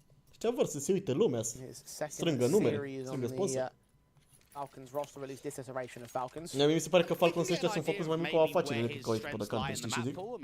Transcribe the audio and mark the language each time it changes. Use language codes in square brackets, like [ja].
[ro] Ăștia vor să se uite lumea, să strângă numere, strângă sponsor. [en] Falcons roster release this iteration of Falcons. [ro] Mi se pare că Falcons ăștia sunt făcuți mai mult ca o afacere decât ca o echipă de counter, știi ce zic?